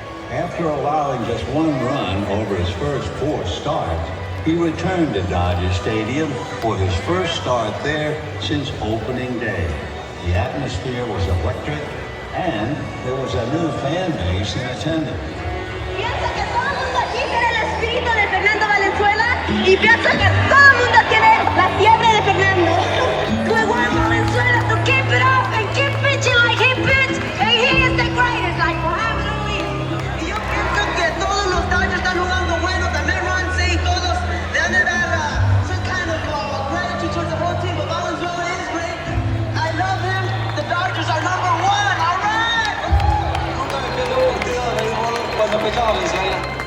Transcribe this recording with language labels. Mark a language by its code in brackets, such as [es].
[en] After allowing just 1 run over his first 4 starts, he returned to Dodger Stadium for his first start there since opening day. The atmosphere was electric, and there was a new fan base in attendance. [es] Piensa que todo el mundo aquí tiene el espíritu de Fernando Valenzuela y piensa que todo el mundo tiene la fiebre de Fernando. [en] We want Valenzuela to keep it up and keep pitching like he pitched, and he is the greatest, like Muhammad Ali. [es] Y yo pienso que todos los Dodgers están jugando bueno, también Ron C, todos le han de dar [en] some kind of gratitude towards the whole team, but Valenzuela is great. I love him. The Dodgers are number 1. All right. [es] Nunca me pierdo un partido de béisbol cuando empezaba Valenzuela.